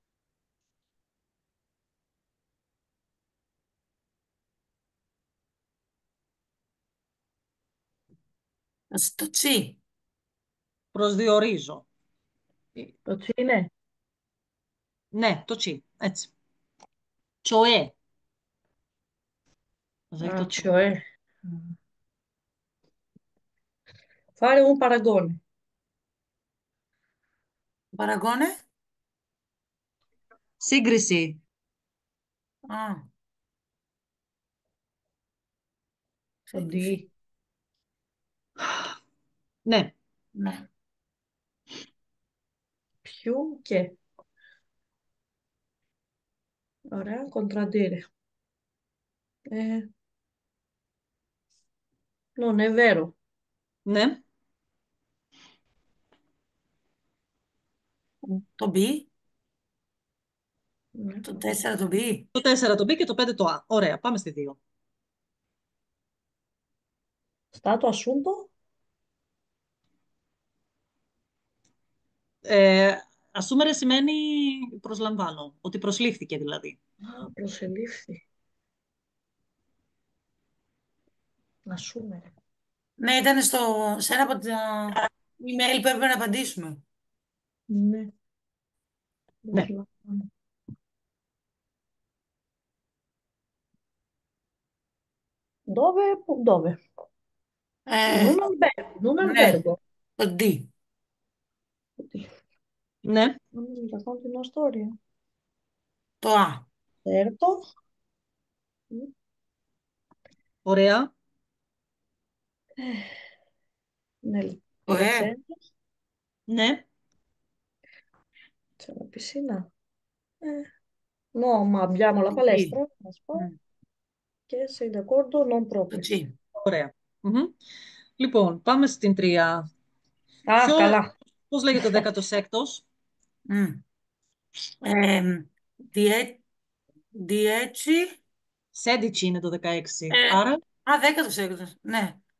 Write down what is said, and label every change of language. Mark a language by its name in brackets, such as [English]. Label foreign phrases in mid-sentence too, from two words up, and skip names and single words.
[Greek] Το τσι. Προσδιορίζω. Το τσι είναι. Ναι, το τσι, έτσι. [Italian] Cioè. Cos'è [Greek] Α, το cioè? [Italian] cioè. Fare un paragone. [Greek] Παραγκόνε. Σύγκριση. Α, Το σύγκριση. τι. Ναι, Ναι. Ποιου και. Ωραία, κοντραντήρε. Ε, [Italian] non è vero. [Greek] ναι, Το μπι. Ναι. Το 4 το μπι. το 4 το B και το 5 το A. Ωραία, πάμε στη 2. [Italian] Stato assunto. [Greek] Ασούμερε σημαίνει προσλαμβάνω, ότι προσλήφθηκε δηλαδή. Α, προσελήφθη. Ασούμερε. Ναι, ήταν σε ένα από τα email που έπρεπε να απαντήσουμε. Ναι, Ναι, προσλαμβάνω. [Italian] Dove, dove? [Greek] Ε, [Italian] In un [Greek] ναι, [Italian] albergo. [Greek] το D. [Italian] Oddio, [Greek] ναι, [Italian] non mi racconti una storia? [Greek] Το A. [Italian] Certo. [Greek] ωραία. [Italian] Eh, nel [Greek] Το E. [Italian] presente [Greek] Ναι, [Italian] c'è la piscina. No, ma abbiamo la [Greek] Το G. [Italian] palestra, la spa, Mm, che sei d'accordo? Non [Greek] Το [Italian] proprio. [Greek] G. ωραία. Μμμ. Λοιπόν, πάμε στην 3. Α, Ποιο, καλά. πώς λέγεται ο 16ος? Mm. Die, 10. Σέντιτσι είναι το 16. Ε, Άρα, α, 16. Ναι.